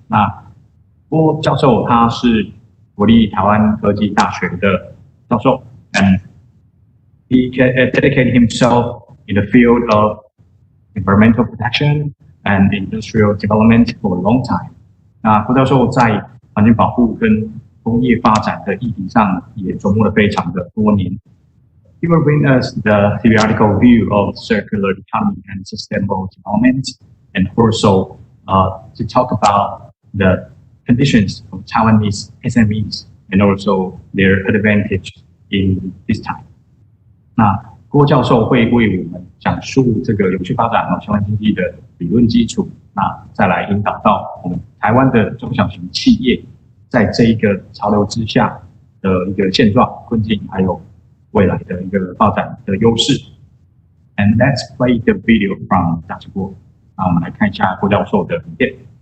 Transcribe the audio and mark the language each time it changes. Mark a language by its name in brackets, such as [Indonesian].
[Chinese] 那郭教授他是国立台湾科技大学的教授 [English] and he dedicated himself in the field of environmental protection and industrial development for a long time. [Chinese] 那郭教授在环境保护跟工业发展的议题上也琢磨了非常的多年。 [English] He will bring us the theoretical view of circular economy and sustainable development, and also to talk about the conditions of Taiwanese SMEs and also their advantage in this time. [Chinese] 那郭教授会为我们讲述这个永续发展和循环经济的理论基础，那再来引导到我们台湾的中小型企业在这一个潮流之下的一个现状、困境，还有未来的一个发展的优势。 [English] And let's play the video from Dr. Guo. [Chinese] 那我们来看一下郭教授的影片。